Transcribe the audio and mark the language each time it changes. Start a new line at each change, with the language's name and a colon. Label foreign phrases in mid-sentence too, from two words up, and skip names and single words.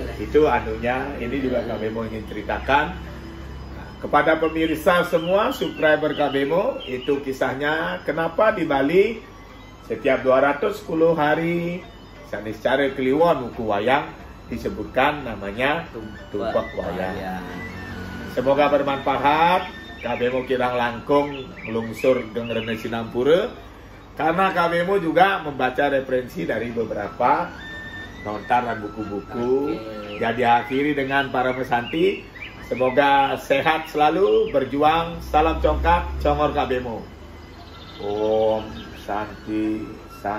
Indonesian: Itu anunya, ini juga Kak Bemo ingin ceritakan kepada pemirsa semua, subscriber Kak Bemo. Itu kisahnya kenapa di Bali setiap 210 hari Sanis Cara Kliwon Wuku Wayang disebutkan namanya Tumpak Wayang. Semoga bermanfaat.
Balinese: Kak Bemo kirang langkung melungsur Gengrene Sinampura.
Indonesian: Karena Kak Bemo juga membaca referensi dari beberapa lontar dan buku-buku. Jadi akhiri dengan para pesanti. Semoga sehat selalu, berjuang. Salam congkak, congor Kak Bemo.
Sanskrit: Om Santi Om.